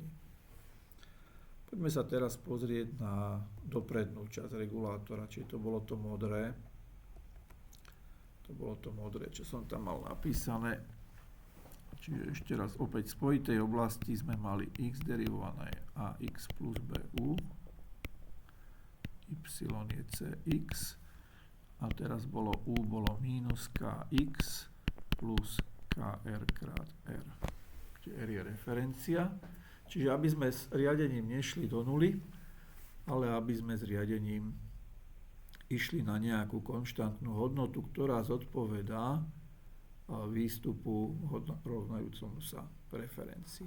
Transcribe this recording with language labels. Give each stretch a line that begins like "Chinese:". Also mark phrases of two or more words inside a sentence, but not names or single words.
Slovak: Poďme sa teraz pozrieť na doprednú časť regulátora, čiže to bolo to modré. Čo som tam mal napísané. Čiže ešte raz opäť v spojitej oblasti sme mali x derivované ax plus bu, y je cx, a teraz bolo minus kx plus kr krát r. Čiže r je referencia. Čiže aby sme s riadením nešli do nuly, ale aby sme s riadením išli na nejakú konštantnú hodnotu, ktorá zodpovedá výstupu rovnajúcomu sa preferencii.